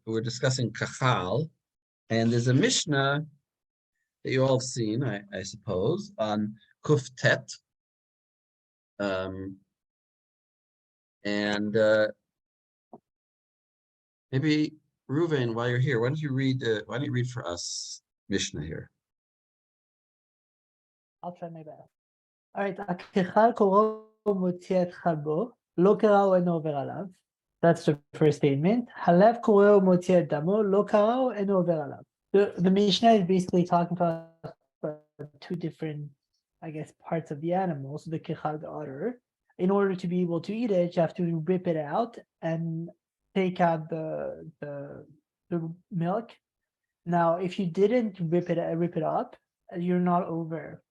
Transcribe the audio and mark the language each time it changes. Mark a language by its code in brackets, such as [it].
[en] We're discussing Kachal, and there's a Mishnah that you all have seen, I suppose, on Kuf Tet. And maybe Reuven, while you're here, why don't you read for us Mishnah here? I'll try my best. All right, [he] הכיכל קוראו מוציא את חלבו, לא קראו אינו עובר עליו. [en] That's the first statement. [he] הלב קוראו מוציא את דמו, לא קראו אינו עובר עליו. [en] The Mishnah is basically talking about two different, I guess, parts of the animal. So the kichal, the udder. In order to be able to eat it, you have to rip it out and take out the milk. Now, if you didn't rip it up, you're not over.